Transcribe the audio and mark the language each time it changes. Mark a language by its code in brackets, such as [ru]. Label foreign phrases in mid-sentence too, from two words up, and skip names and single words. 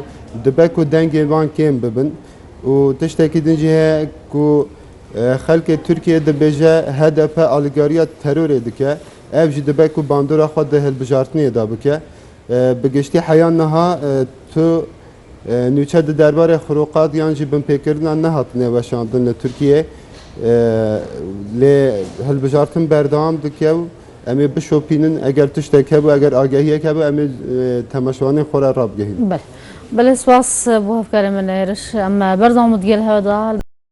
[ku] dibe ku dengên wan kêm bibin û tiştekî din jî heye ku xelkê Tirkiye dibêje HDP alîkariya terorê dike ev jî dibe ku bandora xwe di hilbijartinê de bike bi giştî heya niha tu nûçe di derbarê xirokatiyan jî binpêkirinan nehatine weşandin li Tirkiye lê hilbijartin berdewam dike û em ê bişopînin eger tiştek hebû eger agahiyek hebû em ê temaşevanên xwe re rabigihînin. بله سواس بۆ هەفکارە منێرش ئەمە بەردەوام دگەل هەوەدا